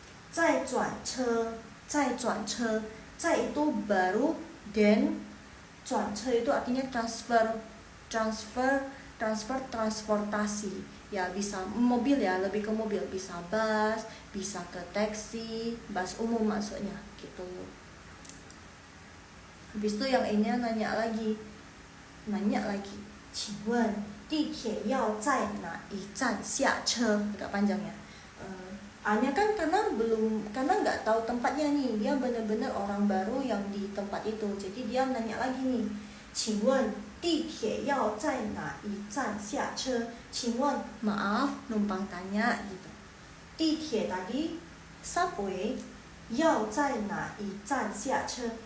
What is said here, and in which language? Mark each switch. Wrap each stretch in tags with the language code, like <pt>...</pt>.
<id>再转车, 再itu baru, dan 转车 itu artinya transportasi. Ya bisa mobil ya, lebih ke mobil, bisa bus, bisa ke taksi, bus umum maksudnya gitu. Habis itu yang ini nanya lagi.</id> <zh>请问地铁要在哪一站下车?</zh> <id>Agak panjang ya. A-nya kan karena nggak tahu tempatnya nih, dia benar-benar orang baru yang di tempat itu. Jadi dia nanya lagi nih.</id> <zh>请问地铁要在哪一站下车?</zh> <id>请问 maaf, numpang tanya gitu. 地铁 tadi subway, 要在哪一站下车?</id>